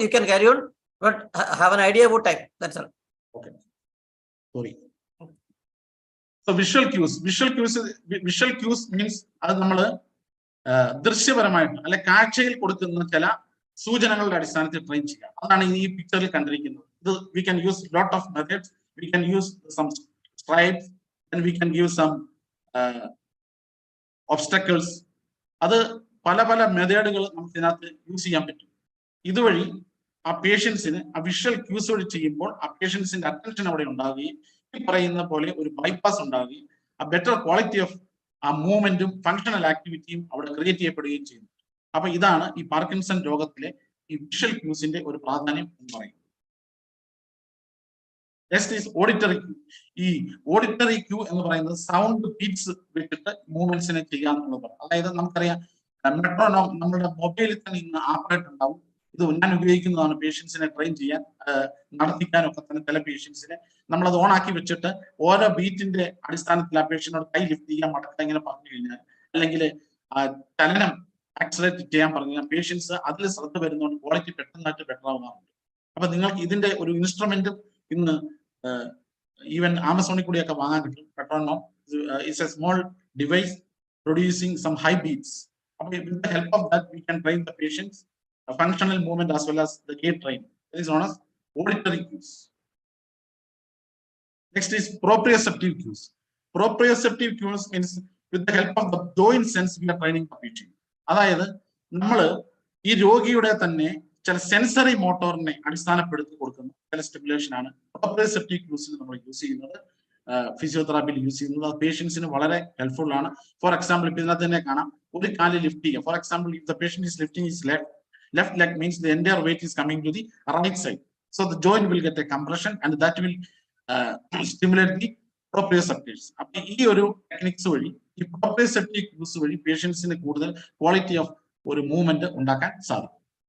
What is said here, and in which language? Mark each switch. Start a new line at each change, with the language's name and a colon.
English: You can carry on, but have an idea about time. That's all. Okay, sorry. So visual cues means
Malayalam: അത് നമ്മൾ ദൃശ്യപരമായിട്ട് അല്ലെ കാഴ്ചയിൽ കൊടുക്കുന്ന ചില സൂചനകളുടെ അടിസ്ഥാനത്തിൽ ട്രെയിൻ ചെയ്യാം. അതാണ് ഈ പിക്ചറിൽ കണ്ടിരിക്കുന്നത്. ഇത്
English: we can use lot of methods. We can use some stripes and we can give some obstacles.
Malayalam: അത് പല മെത്തേഡുകൾ നമുക്ക് ഇതിനകത്ത് യൂസ് ചെയ്യാൻ പറ്റും. ഇതുവഴി ആ പേഷ്യൻസിന് ആ വിഷ്വൽ ക്യൂസ് വഴി ചെയ്യുമ്പോൾ ആ പേഷ്യൻസിന്റെ അറ്റൻഷൻ അവിടെ ഉണ്ടാവുകയും ഈ പറയുന്ന പോലെ ഒരു ബൈപ്പാസ് ഉണ്ടാവുകയും ആ ബെറ്റർ ക്വാളിറ്റി ഓഫ് ആ മൂവ്മെന്റും ഫങ്ഷണൽ ആക്ടിവിറ്റിയും അവിടെ ക്രിയേറ്റ് ചെയ്യപ്പെടുകയും ചെയ്യുന്നു. അപ്പൊ ഇതാണ് ഈ പാർക്കിൻസൺ രോഗത്തിലെ ഈ വിഷ്വൽ ക്യൂസിന്റെ ഒരു പ്രാധാന്യം എന്ന് പറയുന്നത്. Next is auditory Q. ഈ ഓഡിറ്ററി ക്യൂ എന്ന് പറയുന്നത് സൗണ്ട് ബീറ്റ്സ് വെച്ചിട്ട് മൂവ്മെന്റ്സിനെ ചെയ്യാന്നുള്ളതാണ്. അതായത് നമുക്കറിയാം മെട്രോണോം നമ്മുടെ മൊബൈലിൽ തന്നെ ഇന്ന് ആപ്പായിട്ട് ഉണ്ടാവും. ഇത് ഞാൻ ഉപയോഗിക്കുന്നതാണ് പേഷ്യൻസിനെ ട്രെയിൻ ചെയ്യാൻ, നടത്തിക്കാനൊക്കെ തന്നെ. ചില പേഷ്യൻസിനെ നമ്മളത് ഓൺ ആക്കി വെച്ചിട്ട് ഓരോ ബീറ്റിന്റെ അടിസ്ഥാനത്തിൽ ആ പേഷ്യനോട് കൈ ലിഫ്റ്റ് ചെയ്യാൻ മടക്കാൻ ഇങ്ങനെ പറഞ്ഞു കഴിഞ്ഞാൽ, അല്ലെങ്കിൽ ചലനം ആക്സലേറ്റ് ചെയ്യാൻ പറഞ്ഞു കഴിഞ്ഞാൽ പേഷ്യൻസ് അതിൽ ശ്രദ്ധ വരുന്നതുകൊണ്ട് ക്വാളിറ്റി പെട്ടെന്നായിട്ട് ബെറ്റർ ആവുന്നുണ്ട്. അപ്പൊ നിങ്ങൾക്ക് ഇതിന്റെ ഒരു ഇൻസ്ട്രുമെന്റും ഇന്ന് ഈവൻ ആമസോണിൽ കൂടിയൊക്കെ വാങ്ങാൻ കിട്ടും.
English: Metronome is a small device producing some high beats. With the help of that, we can train the patients a functional movement as well as the gait train. That is known as auditory cues. Next is proprioceptive cues. Proprioceptive cues means with the help of the joint sense we are training the patient.
Malayalam: അതായത് നമ്മൾ ഈ രോഗിയുടെ തന്നെ ചില sensory മോട്ടോറിനെ അടിസ്ഥാനപ്പെടുത്തി കൊടുക്കുന്ന ചില stimulation ആണ് പ്രോപ്രിയോസെപ്റ്റീവ് ക്യൂസിൽ നമ്മൾ യൂസ് ചെയ്യുന്നത്, ഫിസിയോതെറാപ്പിയിൽ യൂസ് ചെയ്യുന്നത്. അത് പേഷ്യൻസിന് വളരെ ഹെൽപ്ഫുൾ ആണ്. ഫോർ എക്സാമ്പിൾ ഇപ്പൊ ഇതിനകത്ത് തന്നെ കാണാം, ഒരു കാല് ലിഫ്റ്റ് ചെയ്യുക.
English: For example if the patient is lifting his left leg means the entire weight is coming to the right side, so the joint will get a compression and that will stimulate the proprioceptors.
Malayalam: അപ്പൊ ഈ ഒരു techniques വഴി, ഈ proprioceptive cues വഴി പേഷ്യൻസിന് കൂടുതൽ quality of ഒരു movement ഉണ്ടാക്കാൻ സാധിക്കും.